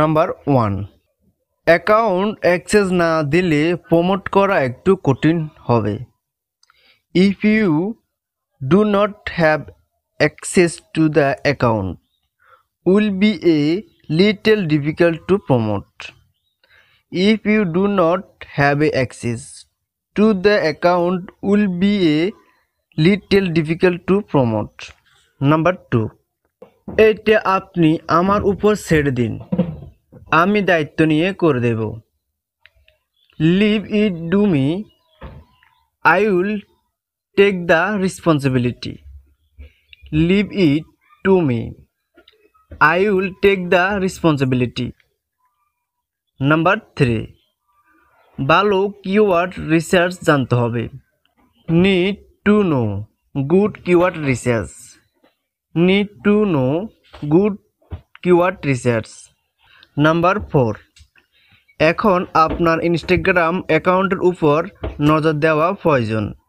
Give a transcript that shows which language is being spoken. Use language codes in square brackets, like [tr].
[bn] Number 1, account access না দিলে promote করা একটু কঠিন হবে। [en] If you do not have access to the account will be a little difficult to promote. If you do not have access to the account will be a little difficult to promote. [bn] Number 2, এটা আপনি আমার উপর ছেড়ে দিন, আমি দায়িত্ব নিয়ে করে দেব। [en] Leave it to me, I will take the responsibility. Leave it to me, I will take the responsibility. [bn] Number 3, ভালো কিওয়ার্ড রিসার্চ জানতে হবে। [en] Need to know good keyword research. Need to know good keyword research. [bn] Number 4, এখন আপনার Instagram অ্যাকাউন্টের উপর নজর দেওয়া প্রয়োজন।